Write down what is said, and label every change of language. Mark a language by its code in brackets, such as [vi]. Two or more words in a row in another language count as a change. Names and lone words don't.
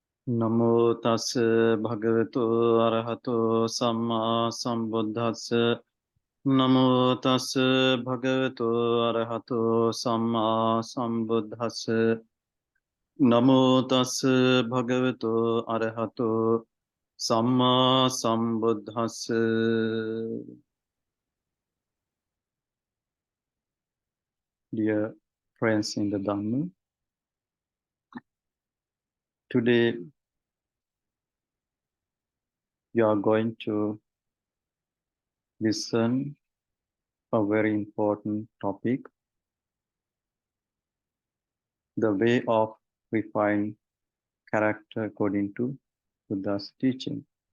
[pi] Namo tassa bhagavato arahato samma sambuddhassa. Namo tassa bhagavato arahato samma sambuddhassa. Namo tassa bhagavato arahato samma sambuddhassa. [en] Dear friends in the Dhamma, today you are going to listen a very important topic, the way of refined character according to Buddha's teaching.